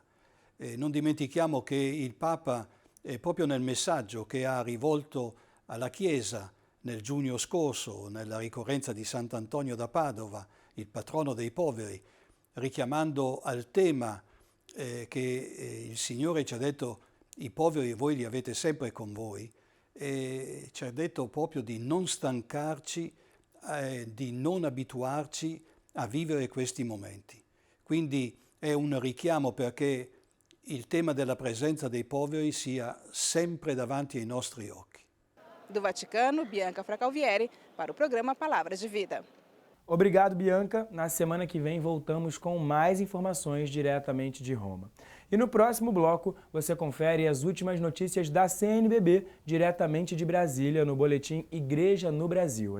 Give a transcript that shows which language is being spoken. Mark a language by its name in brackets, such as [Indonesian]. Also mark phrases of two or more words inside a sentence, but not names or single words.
[Italian] Non dimentichiamo che il Papa, proprio nel messaggio che ha rivolto alla Chiesa nel giugno scorso, nella ricorrenza di Sant'Antonio da Padova, il patrono dei poveri, richiamando al tema che il Signore ci ha detto: i poveri voi li avete sempre con voi, e ci ha detto proprio di non stancarci, di non abituarci a vivere questi momenti. Quindi è un richiamo perché il tema della presenza dei poveri sia sempre davanti ai nostri occhi. [Portuguese] Do Vaticano, Bianca Fracalvieri, para o programa Palavras de Vida. Obrigado, Bianca. Na semana que vem voltamos com mais informações diretamente de Roma. E no próximo bloco você confere as últimas notícias da CNBB diretamente de Brasília no boletim Igreja no Brasil.